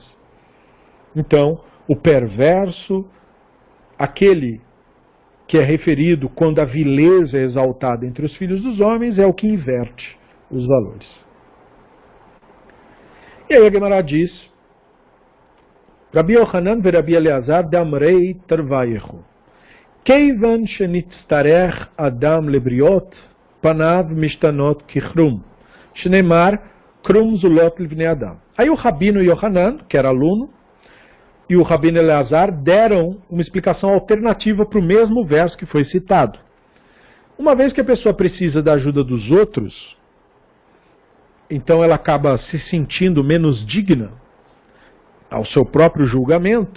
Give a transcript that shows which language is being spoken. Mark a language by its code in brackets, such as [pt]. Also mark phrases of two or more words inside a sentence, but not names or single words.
[pt] Então, o perverso, aquele que é referido quando a vileza é exaltada entre os filhos dos homens, é o que inverte os valores. E aí a Gemara diz: [arc] רבי יוחנן ורבי אלעזר דאמרי תרוייהו. [he] כיון שנצטרך אדם לבריות פניו משתנות ככרום. שנאמר כרם זלות לבני אדם. [pt] Aí o Rabino Yochanan, que era aluno, e o Rabino Eleazar deram uma explicação alternativa para o mesmo verso que foi citado. Uma vez que a pessoa precisa da ajuda dos outros, então ela acaba se sentindo menos digna ao seu próprio julgamento.